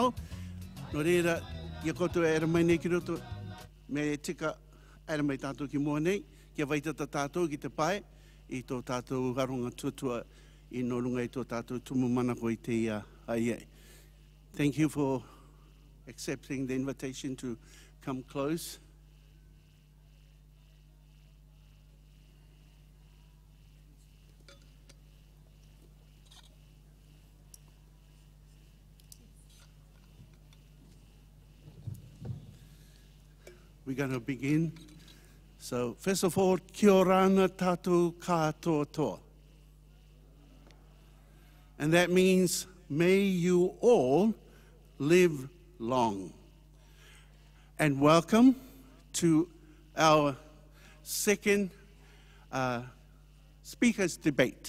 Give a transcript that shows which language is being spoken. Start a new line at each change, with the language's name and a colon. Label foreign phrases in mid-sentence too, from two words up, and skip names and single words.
Rarotongan: No reira, ia koto ere mai nei ki roto, me tika ere mai tātou ki mua nei, kia waitata tātou ki te pai, i tō tātou garunga tuatua i no runga i tō tātou tumu mana ko i te ia ai.
English: Thank you for accepting the invitation to come close. We're going to begin. So, first of all,
Rarotongan: kia orana tātou katoa.
English: And that means, may you all live long. And welcome to our second speakers debate.